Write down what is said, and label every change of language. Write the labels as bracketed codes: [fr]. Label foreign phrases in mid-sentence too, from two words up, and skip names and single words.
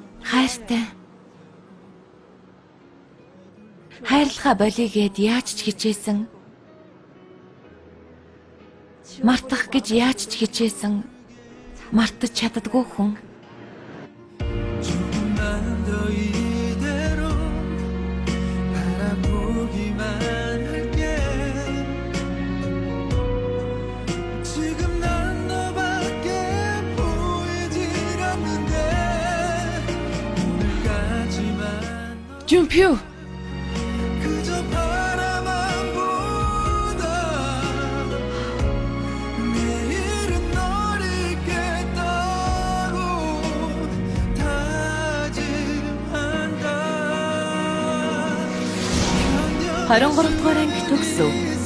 [mn] Хайртай. Хайрлахаа болигээд яаж ч хичээсэн. Мартах гэж яаж ч хичээсэн. Мартаж чаддаггүй хүн. [ko] 조금만 더 이대로 바라보기만 할게 지금 난 너밖에 보이질 않는데 오늘까지만 준표. 그저 바라만 보다 내일은 널 잊겠다고 다짐한다 [mn] 23 дугаар ангид төгсөв.